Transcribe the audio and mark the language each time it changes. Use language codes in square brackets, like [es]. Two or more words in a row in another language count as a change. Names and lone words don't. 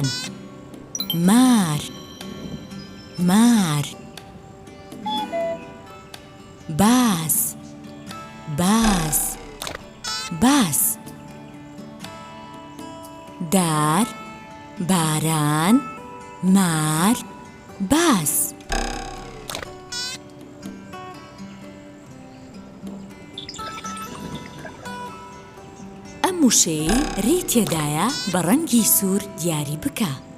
[ckb] مار، مار. باز، باز، باز. دار، باران، مار، باز. ئەم وشەی ڕێی تێدایە بە ڕەنگی سوور دیاری بکە.